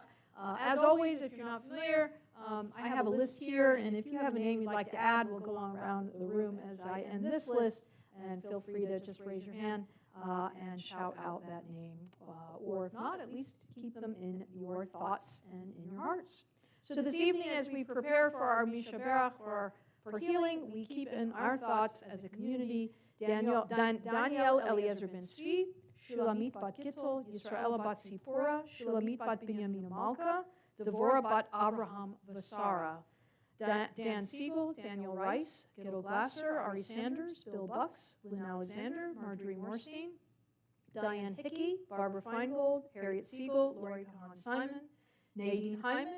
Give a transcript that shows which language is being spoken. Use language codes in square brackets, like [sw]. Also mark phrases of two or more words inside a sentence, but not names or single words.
[en] As always, if you're not familiar, I have a list here, and if you have a name you'd like to add, we'll go on around the room as I end this list, and feel free to just raise your hand and shout out that name, or if not, at least keep them in your thoughts and in your hearts. So this evening, as we prepare for our Misha Berach, for healing, we keep in our thoughts as a community Daniel Eliezer ben Tzvi, Shulamit bat Gittel, Yisraela bat Sipora, Shulamit bat Binyamin Malka, Devorah bat Abraham Vasara, Dan Siegel, Daniel Rice, Gittel Glasser, Ari Sanders, Bill Bucks, Lynn Alexander, Marjorie Morstein, Diane Hickey, Barbara Feingold, Harriet Siegel, Lori Kahan Simon, Nadine Hyman,